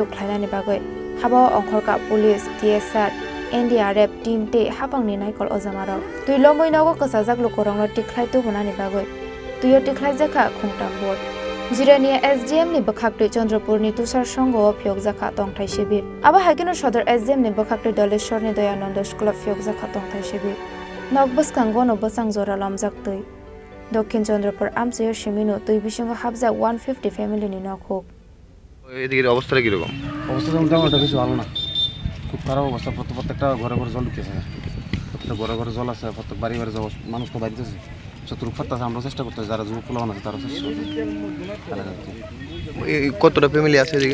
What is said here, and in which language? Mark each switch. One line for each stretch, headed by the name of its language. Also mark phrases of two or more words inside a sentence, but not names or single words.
Kok Borok: khlainani bagai habao ongkhorka police TSR NDRF team te habangni naikol ojamaro tui lomoi nago kasajak lokorongno tikhlai to gunani bagoi tuyo tikhlai jakha khungta board jirania SDM ni bakhakte Chandrapur ni tusar songo phiok jakha tongthai shibir aba haikeno sodor SDM ni bakhakte doleshwar ni dayanand school phiok jakha tongthai shibir nokbas kangono basang jora lamjak tui dokhin Chandrapur amsayo shimino tui Bisingo Habjak 150 family ni nokhok
Bangla: এদিকের অবস্থাটা কি রকম অবস্থা মোটামুটি কিছু ভালো না খুব খারাপ অবস্থা প্রত্যেকটা ঘরে ঘরে জল ঢুকেছে প্রত্যেকটা ঘরে ঘরে জল আছে প্রত্যেক বাড়ি বাড়ি যাওয়া মানুষ তো বাড়িতেছে চতুর্থ ফাটতেছে আমরা চেষ্টা করতেছি যারা যুবক পোলাপান আছে তারা চেষ্টা করতেছে কতটা ফ্যামিলি আছে এদিকে